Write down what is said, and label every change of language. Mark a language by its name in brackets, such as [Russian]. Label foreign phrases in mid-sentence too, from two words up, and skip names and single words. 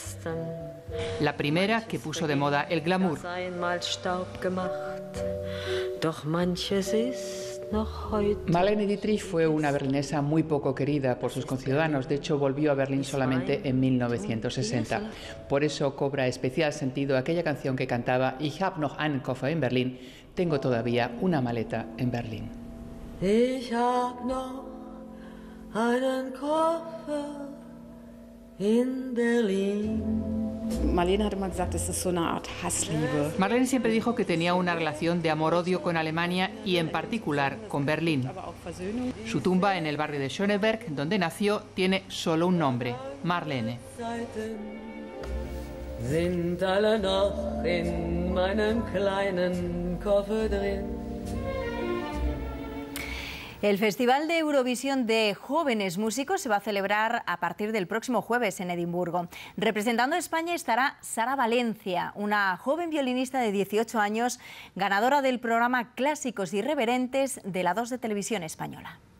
[Spanish] La primera que puso de moda el glamour. Marlene Dietrich fue una berlinesa muy poco querida por sus conciudadanos. De hecho, volvió a Berlín solamente en 1960. Por eso cobra especial sentido aquella canción que cantaba Ich hab noch einen Koffer in Berlin. Tengo todavía una maleta en Berlín. [German] Ich hab noch einen Koffer in Berlin. Marlene hat immer gesagt, es ist so eine Art Hassliebe. [Spanish] Marlene siempre dijo que tenía una relación de amor-odio con Alemania y en particular con Berlín. Su tumba en el barrio de Schöneberg, donde nació, tiene solo un nombre: Marlene. [German] Sind alle noch in meinem kleinen Koffer drin. [Spanish] El Festival de Eurovisión de Jóvenes Músicos se va a celebrar a partir del próximo jueves en Edimburgo. Representando a España estará Sara Valencia, una joven violinista de 18 años, ganadora del programa Clásicos Irreverentes de la 2 de Televisión Española.